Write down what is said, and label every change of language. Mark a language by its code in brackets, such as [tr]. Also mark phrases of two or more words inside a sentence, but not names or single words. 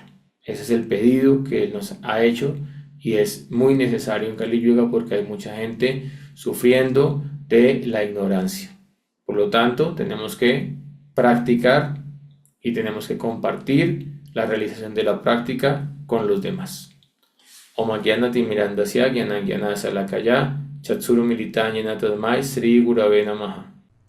[es] Ese es el pedido que Él nos ha hecho y es muy necesario en Kali Yuga porque hay mucha gente sufriendo de la ignorancia. Por lo tanto, tenemos que practicar y tenemos que compartir la realización de la práctica con los demás. [sa] Om Gyana Timirandasya Gyana Gyana Salakaya Chatsuru Militanya Tasmai Sri Gurave Namaha.